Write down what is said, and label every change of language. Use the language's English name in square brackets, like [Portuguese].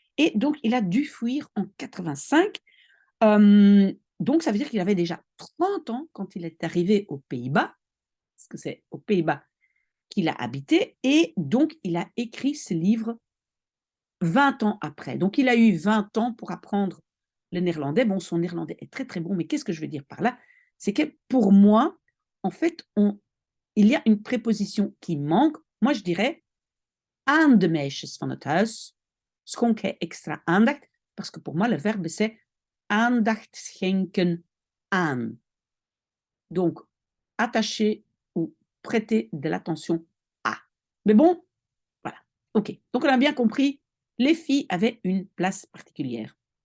[French] Et donc, il a dû fuir en 85. Donc, ça veut dire qu'il avait déjà 30 ans quand il est arrivé aux Pays-Bas, parce que c'est aux Pays-Bas qu'il a habité. Et donc, il a écrit ce livre 20 ans après. Donc, il a eu 20 ans pour apprendre le néerlandais. Bon, son néerlandais est très, très bon, mais qu'est-ce que je veux dire par là? C'est que pour moi, en fait, il y a une préposition qui manque. Moi, je dirais [Dutch] aan de meisjes van het huis schonk hij extra aandacht. [French] Parce que pour moi, le verbe, c'est [Dutch] aandacht schenken aan. [French] Donc, attacher ou prêter de l'attention à. Mais bon, voilà. OK. Donc, on a bien compris, les filles avaient une place particulière.